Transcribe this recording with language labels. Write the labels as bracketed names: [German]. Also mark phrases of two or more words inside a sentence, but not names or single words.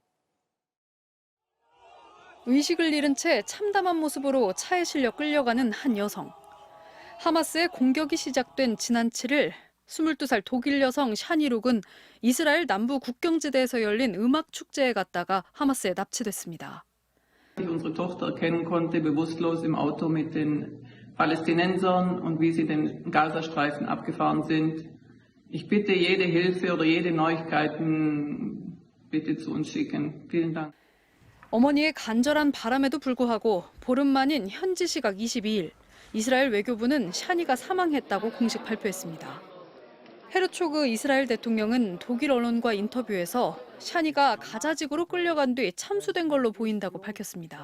[Korean] 의식을 잃은 채 참담한 모습으로 차에 실려 끌려가는 한 여성. 하마스의 공격이 시작된 지난 7일 22살 독일 여성 샤니룩은 이스라엘 남부 국경지대에서 열린 음악 축제에 갔다가 하마스에 납치됐습니다. [German] Unsere Tochter erkennen konnte, bewusstlos im Auto mit den Palästinensern und wie sie den Gazastreifen abgefahren sind. Ich bitte jede Hilfe oder jede Neuigkeiten bitte zu uns schicken. Vielen Dank. [Korean] 어머니의 간절한 바람에도 불구하고 보름 만인 현지 시각 22일 이스라엘 외교부는 샤니가 사망했다고 공식 발표했습니다. 헤르초그 이스라엘 대통령은 독일 언론과 인터뷰에서 샤니가 가자지구로 끌려간 뒤 참수된 걸로 보인다고 밝혔습니다.